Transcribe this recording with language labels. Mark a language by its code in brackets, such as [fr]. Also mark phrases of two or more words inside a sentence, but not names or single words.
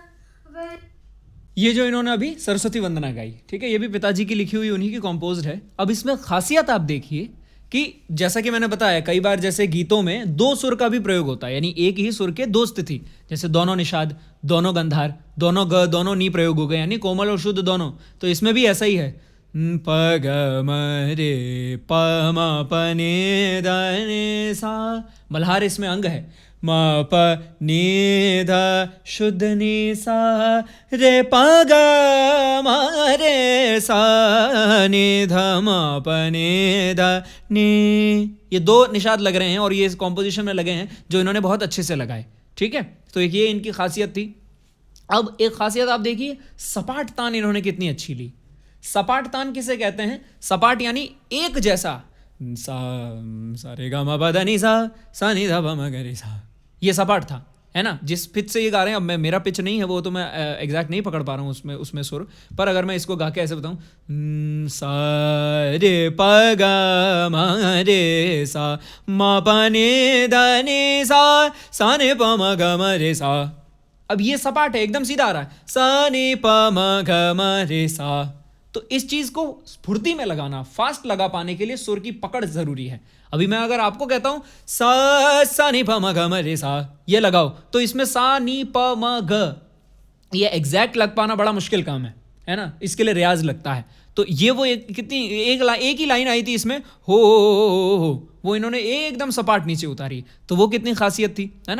[hi] ये जो इन्होंने अभी सरस्वती वंदना गाई, ठीक है, ये भी पिताजी की लिखी हुई, उन्हीं की कंपोज्ड है। अब इसमें खासियत आप देखिए कि जैसा कि मैंने बताया कई बार, जैसे गीतों में दो सुर का भी प्रयोग होता है, यानी एक ही सुर के दो स्थिति, जैसे दोनों निषाद, दोनों गंधार, दोनों ग, दोनों नी प्रयोग हो गए, यानी कोमल और शुद्ध दोनों। तो इसमें भी ऐसा ही है, प ग म रे प म प नि ध नि सा, मल्हार इसमें अंग है, म प नि ध शुद्ध नि सा रे प ग म रे सा नि ध म प नि ध नि। ये दो निषाद लग रहे हैं और ये इस कॉम्पोजिशन में लगे हैं जो इन्होंने बहुत अच्छे से लगाए, ठीक है। तो एक ये इनकी खासियत थी। अब एक खासियत आप देखिए, सपाट तान इन्होंने कितनी अच्छी ली। सपाट तान किसे कहते हैं? सपाट यानी एक जैसा, सा सा रे गा मा पा धा नि सा नी धा पा मा गा रे सा, ये सपाट था, है ना। जिस पिच से ये गा रहे हैं, अब मेरा पिच नहीं है वो, तो मैं एग्जैक्ट नहीं पकड़ पा रहा हूँ उसमें सुर, पर अगर मैं इसको गा के ऐसे बताऊँ, सा रे प गा मा रे सा मा पा नि धा नि सा नि प म ग म रे सा। अब ये सपाट है, एकदम सीधा आ रहा है, सा नि प म ग म रे सा। तो इस चीज को स्फूर्ति में लगाना, फास्ट लगा पाने के लिए सुर की पकड़ जरूरी है। अभी मैं अगर आपको कहता हूं सा नी प म ग म रे सा, ये लगाओ, तो इसमें सा नी प म ग, ये एग्जैक्ट लग पाना बड़ा मुश्किल काम है ना, इसके लिए रियाज लगता है। तो ये वो कितनी एक ही लाइन आई थी इसमें, हो वो इन्होंने एकदम सपाट नीचे उतारी, तो वो कितनी खासियत थी, है ना।